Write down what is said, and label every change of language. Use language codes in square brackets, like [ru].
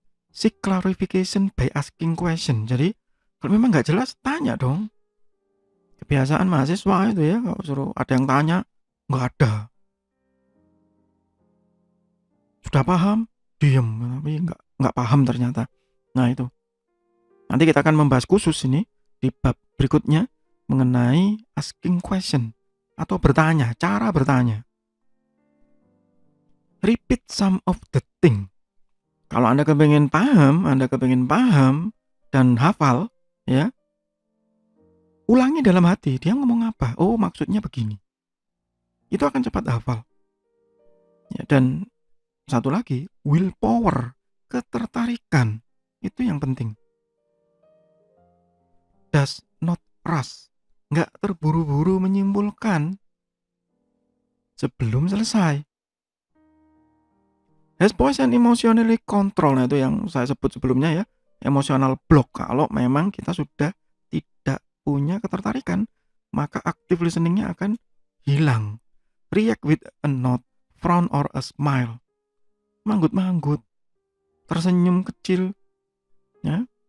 [en] Seek clarification by asking question. [id] Jadi kalau memang nggak jelas tanya dong. Kebiasaan mahasiswa itu ya, kalau suruh ada yang tanya nggak ada. Sudah paham, diem, tapi nggak paham ternyata. Nah itu. Nanti kita akan membahas khusus ini di bab berikutnya mengenai asking question atau bertanya, cara bertanya. [en] Repeat some of the thing. [id] Kalau Anda kepengen paham dan hafal, ya, ulangi dalam hati, dia ngomong apa? Oh, maksudnya begini. Itu akan cepat hafal. Ya, dan satu lagi, willpower, ketertarikan. Itu yang penting. [en] Does not rush. [id] Nggak terburu-buru menyimpulkan sebelum selesai. [en] Has poise and emotionally control. [id] Nah, itu yang saya sebut sebelumnya ya. Emotional block. Kalau memang kita sudah tidak punya ketertarikan, maka active listeningnya akan hilang. [en] React with a nod, frown or a smile. [id] Manggut-manggut, tersenyum kecil, ya.